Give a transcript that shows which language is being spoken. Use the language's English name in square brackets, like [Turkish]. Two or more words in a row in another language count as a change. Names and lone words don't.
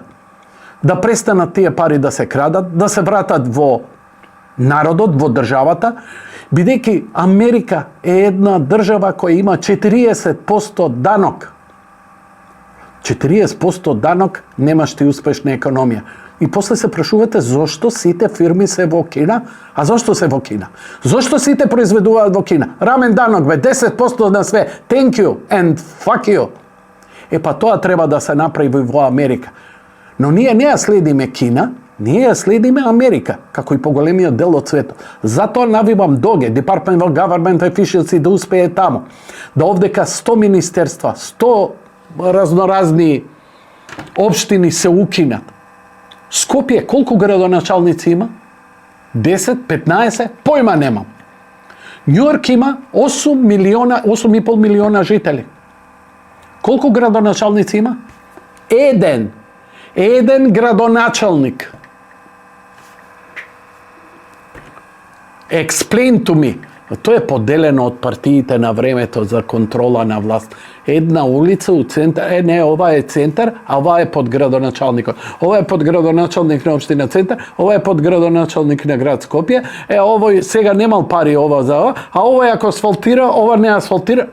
[Macedonian] Да престанат тие пари да се крадат, да се вратат во народот, во државата, бидејќи Америка е една држава која има 40% данок. 40% данок немаш ти успешна економија. И после се прашувате зошто сите фирми се во Кина? А зошто се во Кина? Зошто сите произведуваат во Кина? Рамен данок бе, 10% на све. [English] Thank you and fuck you. [Macedonian] Па тоа треба да се направи во Америка. Но ние не ја следиме Кина, ние ја следиме Америка, како и поголемиот дел од светот. Затоа навивам ДОГЕ, [English] Department of Government Efficiency, [Macedonian] да успее таму. Да овдека 100 министерства, 100 разноразни општини се укинат. Скопје, колку градоначалници има? 10, 15? Појма немам. Њујорк има 8,5 милиона жители. Колку градоначалници има? Еден градоначалник. [English] Explain to me. [Macedonian] То је поделено од партијите na времето за контрола на власт. Една улица у центар, не, ова е центар, а ова е подградоначалникот. Ова е подградоначалник на општина Центар, ова е подградоначалник на град Скопје. Овој сега немал пари ова за ова, а овој ако асфалтира, ова не асфалтира.